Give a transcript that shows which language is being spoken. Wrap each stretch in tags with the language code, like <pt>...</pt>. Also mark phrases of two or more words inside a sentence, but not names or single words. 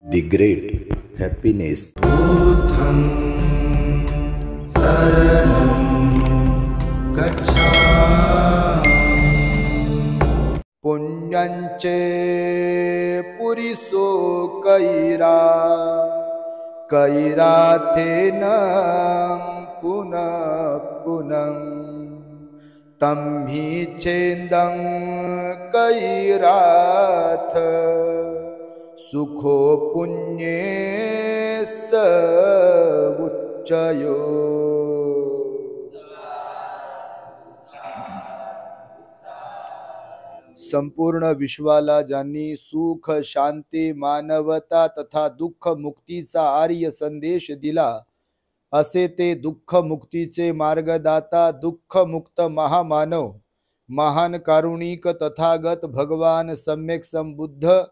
<en>The great happiness.</en> <pi>बुद्धं शरणं गच्छामि। पुण्यंचे पुरिसो कैरा कैराथेन पुनः पुनः तं हि चेन्दं कैराथ सुखो पुण्ये स उच्चयो।</pi> <mr>संपूर्ण विश्वाला ज्यांनी सुख शांती मानवता तथा दुःख मुक्तीचा आर्य संदेश दिला असे ते दुःख मुक्तीचे मार्गदाता दुःख मुक्त महामानव महान कारुणिक तथागत भगवान सम्यक संबुद्ध</mr>